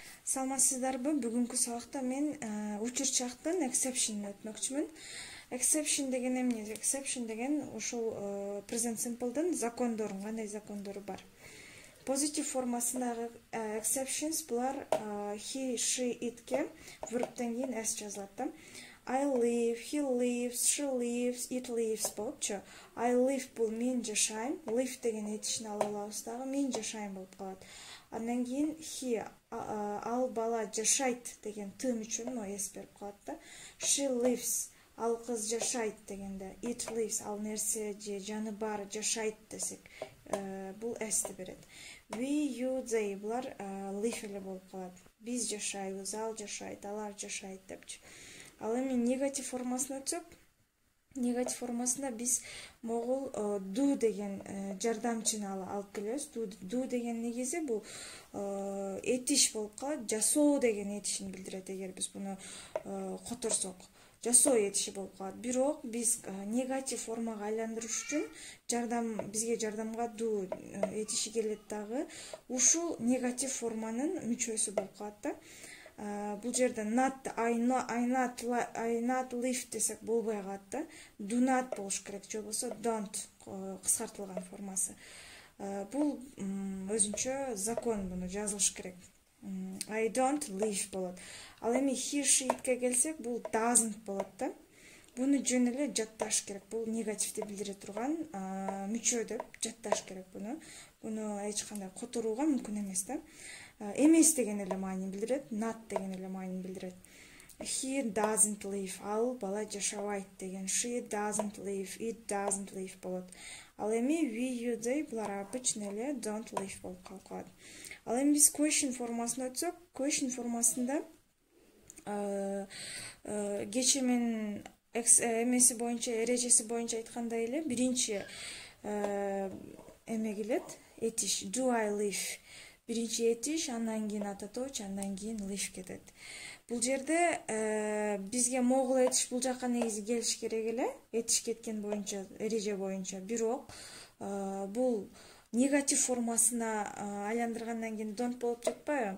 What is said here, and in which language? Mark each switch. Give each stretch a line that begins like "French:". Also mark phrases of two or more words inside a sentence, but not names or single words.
Kyrgyz: Саламатсыздарбы? Бүгүнкү сабакта мен учурчактын exception өтмөкчүмүн. Exception деген эмне? Exception деген ушул
English: present simple'дын
Kyrgyz: закондору, кандай закондору бар. Positive формасындагы exceptions булар
English: he, she,
Kyrgyz: itке verбтен кийин s жазылат.
English: I live, he lives, she lives, it lives болупчу. I live
Kyrgyz: бул мен жашайм, live деген этишин ала алабыз дагы, мен жашайм болуп калат. Андан кийин he, ал бала жашайт деген т мүчөнү s берип калат да.
English: She lives,
Kyrgyz: ал кыз жашайт дегенде
English: it lives,
Kyrgyz: ал нерсе же жаныбар жашайт десек, бул s'ти берет.
English: We, you, they
Kyrgyz: булар live эле болуп калат. Биз жашайбыз, ал жашайт, алар жашайт депчи. Ал эми негатив формасына өтсөк, негатив формасында биз могул do деген жардамчыны алып келебиз. Do деген негизи бул этиш болуп калат, жасоо деген этишин билдирет. Эгер биз буну которсок, жасоо этиши болуп калат. Бирок биз негатив формага айландырыш үчүн бизге жардамга do этиши келет дагы. Ушул негатив форманын мүчөсү болуп калат да. Бул жерде not,
English: I not live
Kyrgyz: десек болбой калат да.
English: Do not
Kyrgyz: болуш керек, же болбосо don't кыскартылган формасы. Бул өзүнчө закон, буну жазылыш керек.
English: I don't live
Kyrgyz: болот. Ал эми
English: he, she, itке келсек, бул doesn't болот да.
Kyrgyz: Буну жөн эле жатташ керек. Бул негативди билдире турган мүчө деп жатташ керек буну. Буну эч кандай которууга мүмкүн эмес да. Эмес деген эле маанини билдирет, not деген эле маанини билдирет.
English: He doesn't live,
Kyrgyz: ал бала жашабайт деген.
English: She doesn't live, it doesn't live
Kyrgyz: болот. Ал эми
English: we, you, they
Kyrgyz: булар обычно эле
English: don't live
Kyrgyz: болуп калат. Ал эми биз question формасына өтсөк, question формасында кече мен эмеси боюнча, эрежеси боюнча айткандай эле биринчи эме келет, этиш,
English: do I live.
Kyrgyz: Биринчи этиш, андан кийин ататооч, андан кийин live кетет. Бул жерде бизге могул этиш бул жакка негизи келиш керек эле, этиш кеткен боюнча, эреже боюнча. Бирок бул негатив формасына айландыргандан кийин don't болуп жатпайбы?